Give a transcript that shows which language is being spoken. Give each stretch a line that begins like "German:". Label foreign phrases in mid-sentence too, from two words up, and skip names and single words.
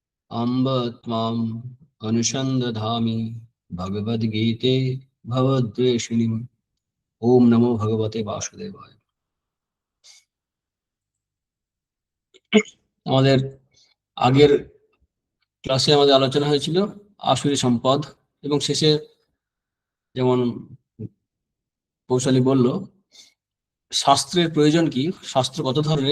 Sanskrit: अम्ब त्वाम् अनुसन्दधामि भगवद्गीते भवद्वेषिणीम्। ओम नमो भगवते वासुदेवाय।
Bangla: আমাদের আগের ক্লাসে আমাদের আলোচনা হয়েছিল আসুরি সম্পদ, এবং শেষে যেমন কৌশলী বলল শাস্ত্রের প্রয়োজন কি, শাস্ত্র কত ধরনের।